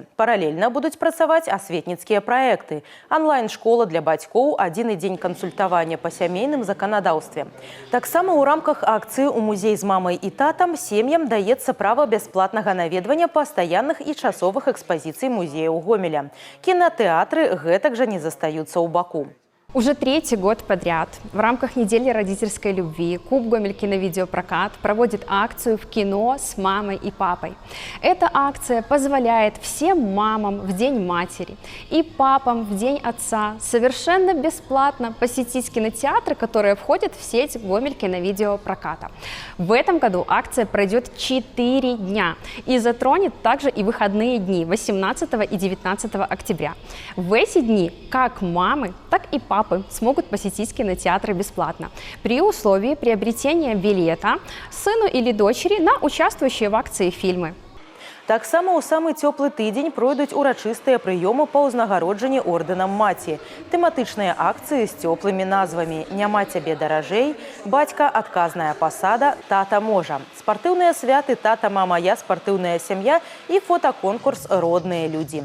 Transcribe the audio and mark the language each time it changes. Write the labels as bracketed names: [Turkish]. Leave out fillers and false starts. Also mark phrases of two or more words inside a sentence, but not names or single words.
[Belarusian] Паралельна будуць працаваць асветніцкія праекты, онлайн-школа для бацькоў, адзіны дзень кансультавання па сямейным заканадаўстве. Таксама ў рамках акцыі ў музей з мамай і татам сем'ям даецца права бясплатнага наведвання пастаянных і часовых экспазіцый музеяў Гомеля. Кинотеатры гэтак жа не застаюцца ў баку. [Russian] Уже третий год подряд в рамках недели родительской любви Клуб Гомель киновидеопрокат проводит акцию «В кино с мамой и папой». Эта акция позволяет всем мамам в День матери и папам в День отца совершенно бесплатно посетить кинотеатры, которые входят в сеть Гомель киновидеопроката. В этом году акция пройдет 4 дня и затронет также и выходные дни 18 и 19 октября. В эти дни как мамы, так и папы смогут посетить кинотеатры бесплатно при условии приобретения билета сыну или дочери на участвующие в акции фильмы. [Belarusian] Таксама ў самы цёплы тыдзень пройдуць урачыстыя прыёмы па ўзнагароджанні ордэнам маці. Тэматычныя акцыі з цёплымі назвамі «Няма цябе даражэй», «Бацька, адказная пасада», «Тата можа», спартыўныя святы «Тата, мама, я, спартыўная сям'я» і фотаконкурс «Родныя людзі».